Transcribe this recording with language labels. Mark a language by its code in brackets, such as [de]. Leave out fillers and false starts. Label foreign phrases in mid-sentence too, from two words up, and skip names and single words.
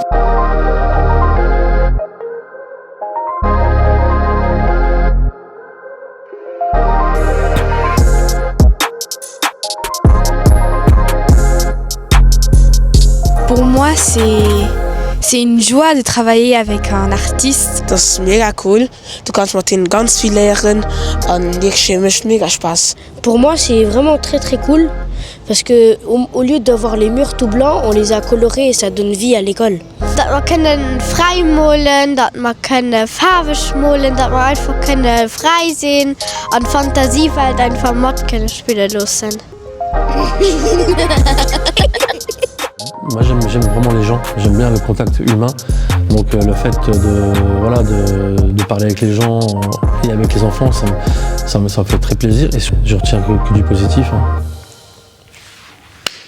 [fr] Pour moi, c'est une joie de travailler avec un artiste. [de] Das ist mega cool. Du kannst mit denen ganz viel lernen und ich macht mega Spaß. [fr] Pour moi, c'est vraiment très cool parce que au lieu d'avoir les murs tout blancs, on les a colorés et ça donne vie à l'école. [de] Dat wir können frei malen, dat wir können farbig malen, dat wir einfach können frei sehen und Fantasiewelt einfach mit können spielen lassen. [fr] Moi j'aime vraiment les gens, j'aime bien le contact humain, donc le fait de parler avec les gens et avec les enfants, ça me fait très plaisir et je retiens que du positif.